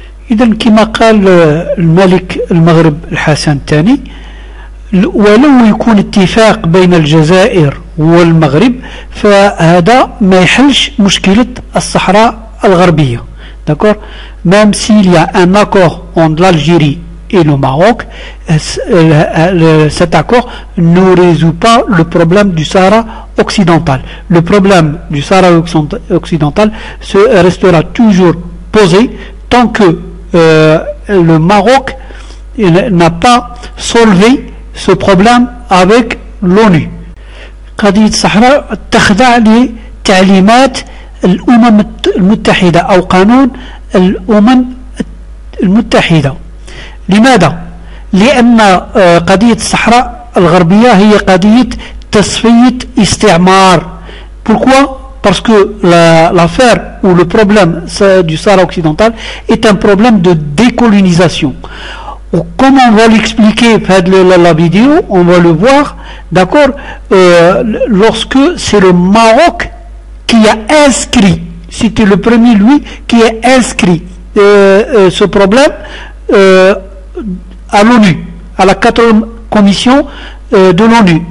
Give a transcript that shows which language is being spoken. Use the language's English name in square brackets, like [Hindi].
[Arabic] إذن كما قال الملك المغرب الحسن الثاني، ولو يكون اتفاق بين الجزائر والمغرب فهذا ما يحلش مشكلة الصحراء الغربية. [French] D'accord, même s'il y a un accord entre l'Algérie et le Maroc, cet accord ne résout pas le problème du Sahara occidental. Le problème du Sahara occidental restera toujours posé tant que le Maroc n'a pas solvé ce problème avec l'ONU. [Arabic] قضية الصحراء تخضع لتعليمات الأمم المتحدة أو قانون الأمم المتحدة. لماذا؟ لأن قضية الصحراء الغربية هي قضية تصفية استعمار. [French] Pourquoi? parce que l'affaire ou le problème du Sahara occidental est un problème de décolonisation. Comme on va l'expliquer dans la vidéo, on va le voir, d'accord, lorsque c'est le Maroc qui a inscrit, c'était le premier, lui, qui a inscrit ce problème à l'ONU, à la 4e commission de l'ONU.